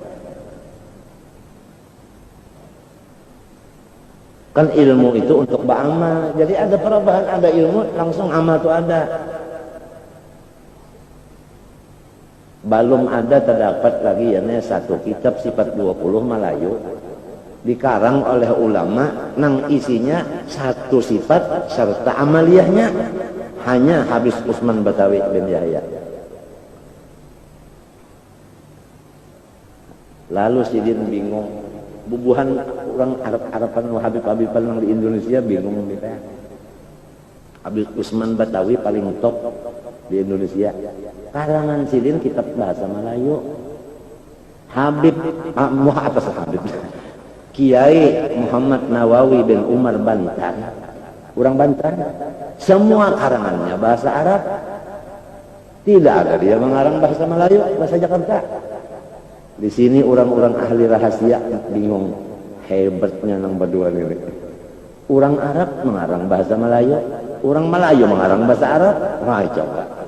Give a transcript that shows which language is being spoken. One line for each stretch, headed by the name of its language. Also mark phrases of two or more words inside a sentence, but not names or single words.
Indonesian: kan ilmu itu untuk beramal jadi ada perubahan ada ilmu langsung amal itu ada belum ada terdapat lagi ya satu kitab sifat 20 Melayu dikarang oleh ulama nang isinya satu sifat serta amaliyahnya hanya Habib Usman Batawi bin Yahya. Lalu Sidin bingung bubuhan orang Arab-Araban Habib-Habiban yang di Indonesia bingung kita. Habib Usman Batawi paling top di Indonesia. Karangan Sidin kitab bahasa Melayu. Habib atas Habib Kiai Muhammad Nawawi bin Umar Bantan, orang Bantan, semua karangannya bahasa Arab, tidak ada dia mengarang bahasa Melayu, bahasa Jakarta. Di sini orang-orang ahli rahasia bingung, hebatnya nang berdua ini. Orang Arab mengarang bahasa Melayu, orang Melayu mengarang bahasa Arab, wah coba.